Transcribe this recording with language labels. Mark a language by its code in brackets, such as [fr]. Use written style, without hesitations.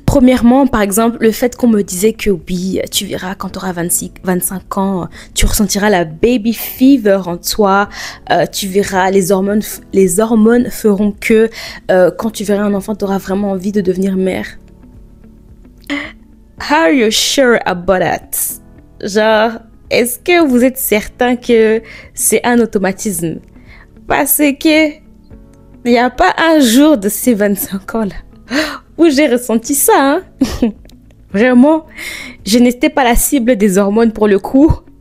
[fr] Premièrement, par exemple, le fait qu'on me disait que oui, tu verras quand tu auras 25 ans, tu ressentiras la baby fever en toi, tu verras les hormones feront que quand tu verras un enfant, tu auras vraiment envie de devenir mère. [en] How are you sure about that? [fr] Genre, est-ce que vous êtes certain que c'est un automatisme? Parce que il n'y a pas un jour de ces 25 ans-là où j'ai ressenti ça. Hein? Vraiment, je n'étais pas la cible des hormones pour le coup.